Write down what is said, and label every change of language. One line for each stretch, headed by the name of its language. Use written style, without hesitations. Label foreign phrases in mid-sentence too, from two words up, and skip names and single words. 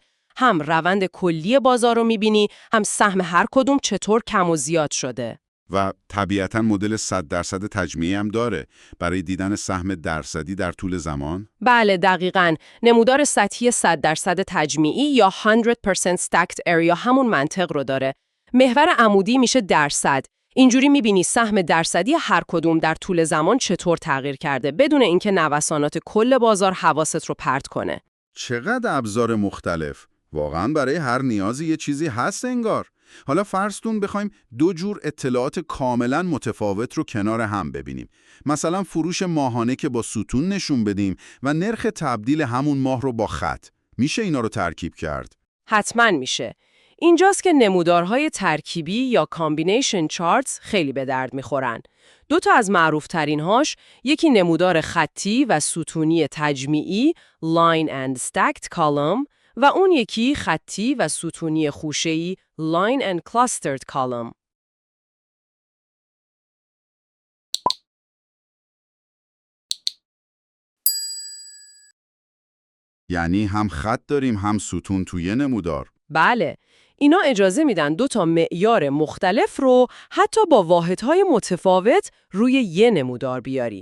Persian: هم روند کلی بازار رو میبینی، هم سهم هر کدوم چطور کم و زیاد شده. و طبیعتاً مدل 100% تجمیعی هم داره برای دیدن سهم درصدی در طول زمان؟ بله دقیقاً. نمودار سطحی 100% تجمیعی یا
English: 100% stacked area
Persian: همون منطق رو داره. محور عمودی میشه درصد. اینجوری میبینی سهم درصدی هر کدوم در طول زمان چطور تغییر کرده بدون اینکه نوسانات کل بازار حواست رو پرت کنه. چقدر ابزار مختلف. واقعاً برای هر نیازی یه چیزی هست انگار. حالا فرضتون بخوایم 2 جور اطلاعات کاملاً متفاوت رو کنار هم ببینیم. مثلا فروش ماهانه که با ستون نشون بدیم و نرخ تبدیل همون ماه رو با خط. میشه اینا رو ترکیب کرد؟ حتما میشه. اینجاست که نمودارهای ترکیبی یا
English: combination charts
Persian: خیلی به درد میخورن. 2 تا از معروفترین هاش، یکی نمودار خطی و ستونی تجمیعی
English: line and stacked column
Persian: و اون یکی خطی و ستونی خوشه‌ای
English: line and clustered column.
Persian: یعنی هم خط داریم هم ستون توی نمودار. بله، اینا اجازه میدن 2 تا معیار مختلف رو حتی با واحدهای متفاوت روی یه نمودار بیاری.